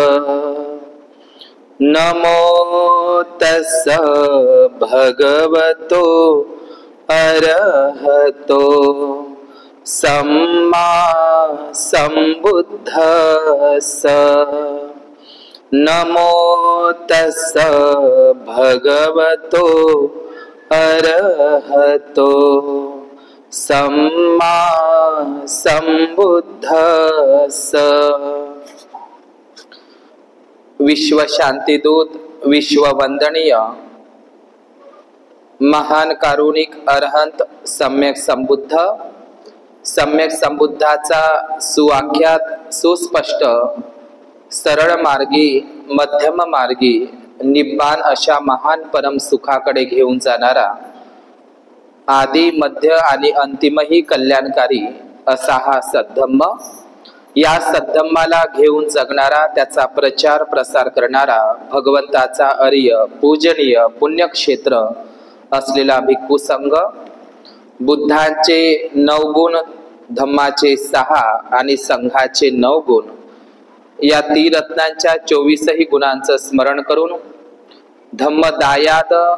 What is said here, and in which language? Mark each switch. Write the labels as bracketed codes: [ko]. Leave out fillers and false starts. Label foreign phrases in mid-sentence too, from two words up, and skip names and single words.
[pi] नमो तस्स भगवतो अरहतो सम्मा सम्बुद्धस्स। नमो तस्स भगवतो अरहतो सम्मा सम्बुद्धस्स। [mr] विश्व शांतिदूत, विश्व वंदनीय महान कारुणिक अरहंत सम्यक संबुद्ध, सम्यक संबुद्धाचा सुवाक्यात सुस्पष्ट सरळ मार्गी, मध्यम मार्गी निब्बान अशा महान परम सुखाकडे घेऊन जाणारा, आदि मध्य आणि अंतिमही कल्याणकारी असा हा सद्धम्म, या सद्धम्माला घेऊन जगणारा, त्याचा प्रचार प्रसार करणारा भगवंताचा आर्य पूजनीय पुण्यक्षेत्र असलेला भिक्खू संघ, बुद्धांचे 9 गुण, धम्माचे 6 आणि संघाचे 9 गुण, या त्रिरत्नांच्या 24 गुणांचं स्मरण करून धम्मदायाद